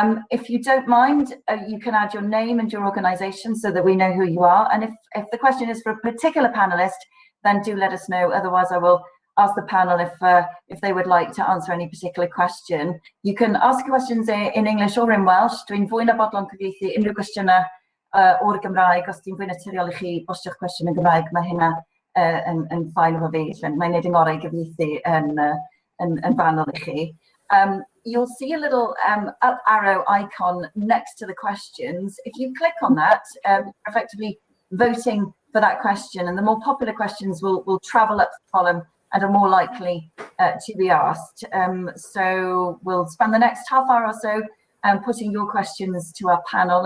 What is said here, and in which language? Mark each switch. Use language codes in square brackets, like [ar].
[en] If you don't mind, you can add your name and your organisation so that we know who you are. And if the question is for a particular panellist, then do let us know. Otherwise, I will ask the panel if they would like to answer any particular question. You can ask questions in English or in Welsh. [cy] Dwi'n fwy na bodlon cyfieithu unrhyw gwestiynau o'r Gymraeg. Os dwi'n fwy naturiol I chi postio'ch cwestiwn yn Gymraeg, mae hynna yn ffain efo fi. Mae'n neud yn ngorau gyfieithu yn fanwl I chi. [en] You'll see a little up arrow icon next to the questions. If you click on that, effectively voting for that question, and the more popular questions will travel up the column and are more likely to be asked. So we'll spend the next half hour or so putting your questions to our panel.